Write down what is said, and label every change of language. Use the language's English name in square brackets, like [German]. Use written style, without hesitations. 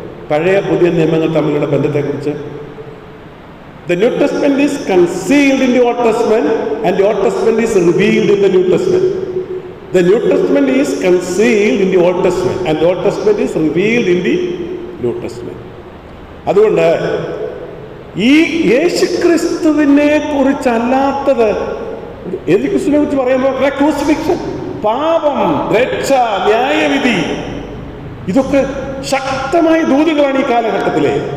[Malayalam] പഴയ പുതിയ നിയമങ്ങൾ തമ്മിലുള്ള ബന്ധത്തെക്കുറിച്ച്. [English] The New Testament is concealed in the Old Testament and the Old Testament is revealed in the New Testament. The New Testament is concealed in the Old Testament and the Old Testament is revealed in the New Testament. [Malayalam] അതുകൊണ്ട് ഈ യേശുക്രിസ്തുവിനെ കുറിച്ചല്ലാത്തത്, യേശുക്രിസ്തുവിനെ കുറിച്ച് പറയുമ്പോൾ crucifixion, പാപം, രക്ഷ, ന്യായവിധി, ഇതൊക്കെ ശക്തമായ ദൂതുകളാണ് ഈ കാലഘട്ടത്തിലെ.